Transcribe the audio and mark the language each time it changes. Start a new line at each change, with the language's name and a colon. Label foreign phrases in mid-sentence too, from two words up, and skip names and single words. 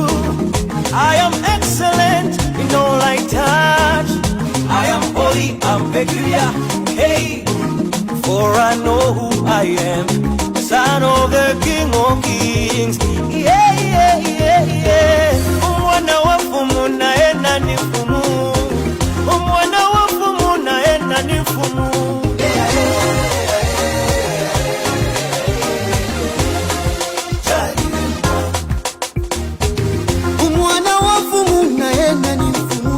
English: I am excellent in all I touch. I am holy, I'm peculiar. Hey, for I know who I I am, the son of the King of Kings. Yeah, yeah, yeah, yeah.
Bemba: Umwana wa mfumu naenda ni mfumu. Umwana wa mfumu naenda ni mfumu. Umwana wa mfumu naenda ni mfumu.